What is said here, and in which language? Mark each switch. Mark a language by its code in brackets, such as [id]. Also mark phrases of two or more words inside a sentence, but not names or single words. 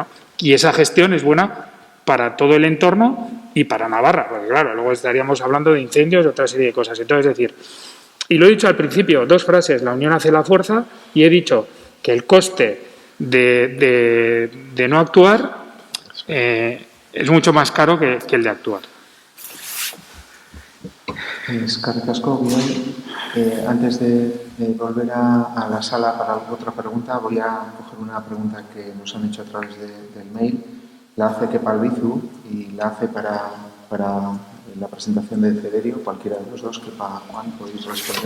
[es] Y esa gestión es buena para todo el entorno y para Navarra, porque claro, luego estaríamos hablando de incendios y otra serie de cosas. Entonces, es decir, y lo he dicho al principio, 2 frases, la unión hace la fuerza, y he dicho que el coste de no actuar es mucho más caro que el de actuar. [eu] Eskerrik asko, Bidoi. [es] Antes de volver a la sala para otra pregunta, voy a coger una pregunta que nos han hecho a través del mail. La hace Kepa Albizu y la hace para la presentación de Cederio, cualquiera de los dos, Kepa, Juan, podéis responder.